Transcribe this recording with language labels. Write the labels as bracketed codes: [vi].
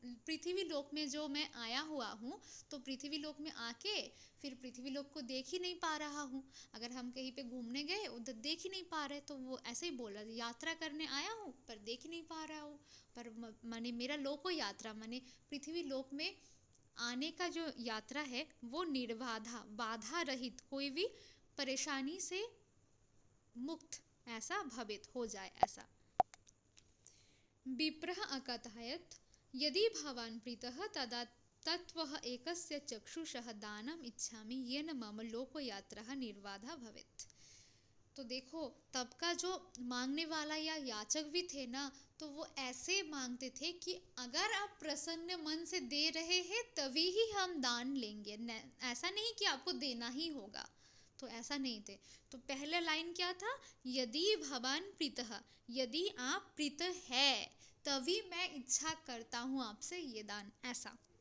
[hi] पृथ्वी लोक में जो मैं आया हुआ हूँ, तो पृथ्वी लोक में आके फिर पृथ्वी लोक को देख ही नहीं पा रहा हूँ, अगर हम कहीं पे घूमने गए उधर देख ही नहीं पा रहे, तो वो ऐसे ही बोल रहा, यात्रा करने आया हूँ पर देख ही नहीं पा रहा हूँ, पर माने मेरा लोको यात्रा माने पृथ्वी लोक में आने का जो यात्रा है वो निर्बाधा, बाधा रहित, कोई भी परेशानी से मुक्त ऐसा भवित हो जाए ऐसा। [sa] विप्रः अकथयत्, यदि भवान् प्रीतः तदा तत्वः एकस्य चक्षुषः दानम् इच्छामि, येन मम लोकयात्रा निर्बाधा भवेत्। [hi] तो देखो तब का जो मांगने वाला या याचक भी थे ना, तो वो ऐसे मांगते थे कि अगर आप प्रसन्न मन से दे रहे हैं तभी ही हम दान लेंगे, ऐसा नहीं कि आपको देना ही होगा, तो ऐसा नहीं थे। तो पहला लाइन क्या था, [sa] यदि भवान प्रीतः, [hi] यदि आप प्रीत है तभी मैं इच्छा करता हूँ आपसे ये दान, ऐसा।